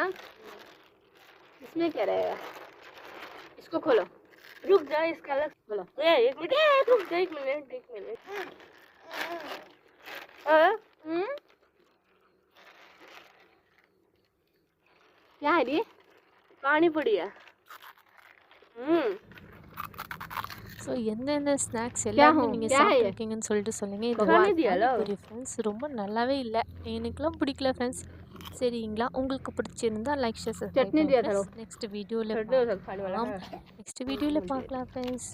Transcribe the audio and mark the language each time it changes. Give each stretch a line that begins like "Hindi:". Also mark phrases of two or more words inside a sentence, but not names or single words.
Hindi: इसमें क्या रहेगा, इसको खोलो। रुक जा, इसका अलग खोलो। एक मिनट रुक जा, एक मिनट क्या है ये? पानी पड़ी है।
Tamil: ஸோ எந்தெந்த ஸ்நாக்ஸ் எல்லாமே நீங்கள் சாப்பிட்ருக்கீங்கன்னு சொல்லிட்டு சொல்லுங்கள். இது பானிபூரி ஃப்ரெண்ட்ஸ், ரொம்ப நல்லாவே இல்லை, எனக்குலாம் பிடிக்கல ஃப்ரெண்ட்ஸ். சரிங்களா, உங்களுக்கு பிடிச்சிருந்தா
English: like share subscribe.
Tamil: நெக்ஸ்ட் வீடியோவில் பார்க்கலாம் ஃப்ரெண்ட்ஸ்.